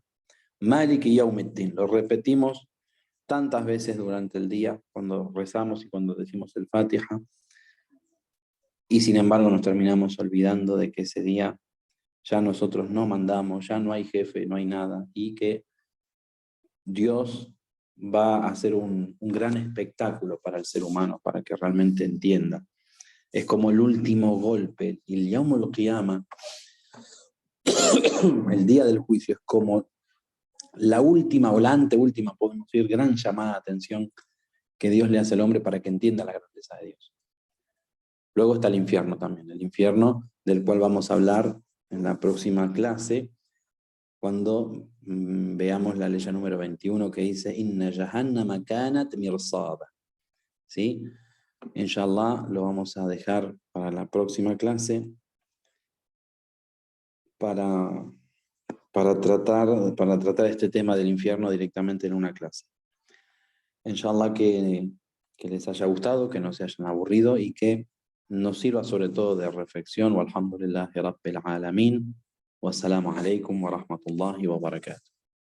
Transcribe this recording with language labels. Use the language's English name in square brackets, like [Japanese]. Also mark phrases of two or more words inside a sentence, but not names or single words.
[Arabic] مالك يوم الدين, [Spanish] lo repetimos tantas veces durante el día cuando rezamos y cuando decimos el Fatiha, y sin embargo nos terminamos olvidando de que ese día ya nosotros no mandamos, ya no hay jefe, no hay nada, y que Dios va a hacer un gran espectáculo para el ser humano, para que realmente entienda. Es como el último golpe, y el [Arabic] يوم القيامة, [Spanish] el día del juicio, es como la última o la anteúltima, podemos decir, gran llamada de atención que Dios le hace al hombre para que entienda la grandeza de Dios. Luego está el infierno también, el infierno del cual vamos a hablar en la próxima clase, cuando veamos la ley número 21 que dice [Arabic] إن جهنم كانت مرصادا. [Spanish] ¿Sí? Inshallah lo vamos a dejar para la próxima clase para tratar este tema del infierno directamente en una clase. Inshallah que les haya gustado, que no se hayan aburrido y que nos sirva sobre todo de reflexión. [Arabic] والحمد لله رب العالمين. والسلام عليكم ورحمة الله وبركاته.